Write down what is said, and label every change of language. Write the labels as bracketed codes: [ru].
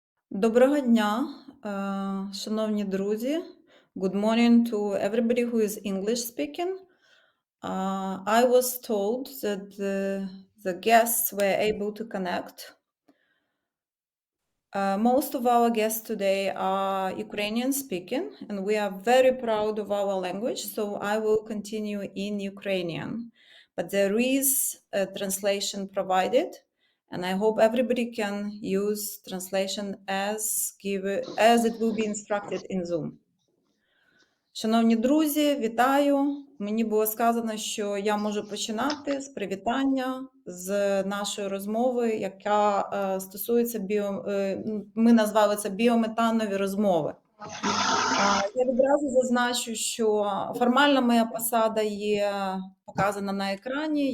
[uk] Доброго дня, шановні друзі. [en] Good morning to everybody who is English speaking. I was told that the guests were able to connect. Most of our guests today are Ukrainian speaking, and we are very proud of our language, so I will continue in Ukrainian. But there is a translation provided, and I hope everybody can use translation as it will be instructed in Zoom. [uk] Шановні друзі, вітаю! Мені було сказано, що я можу починати з привітання, з нашої розмови, яка стосується ми назвали це біометанові розмови. Я відразу зазначу, що формально моя посада є показана на екрані.